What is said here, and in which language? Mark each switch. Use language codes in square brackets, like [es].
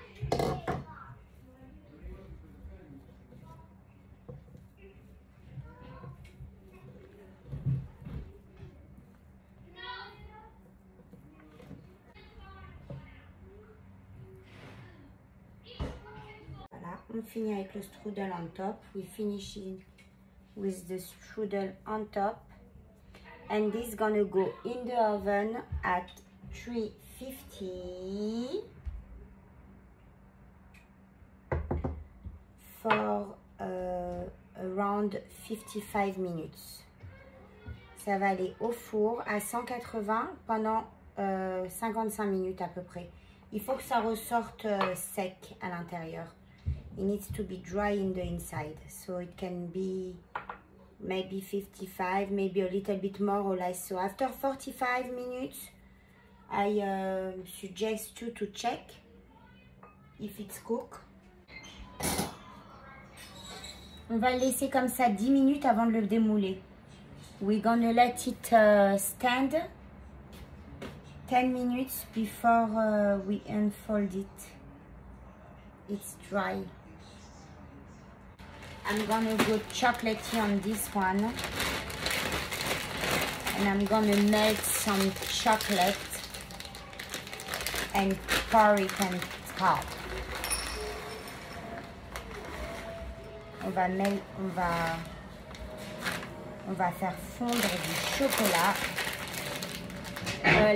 [fr] Voilà, on finit avec le strudel on top. [en] We finish it with the strudel on top, and this is gonna go in the oven at 350 for around 55 minutes. [fr] Ça va aller au four à 180 pendant 55 minutes à peu près. Il faut que ça ressorte sec à l'intérieur. [en] It needs to be dry in the inside, so it can be maybe 55, maybe a little bit more or less. So after 45 minutes, I suggest you to check if it's cooked. [fr] On va le laisser comme ça 10 minutes avant de le démouler. [en] We're gonna let it stand 10 minutes before we unfold it. It's dry. I'm gonna go chocolatey on this one, and I'm gonna melt some chocolate and pour it on top. [fr] On va faire fondre du chocolat.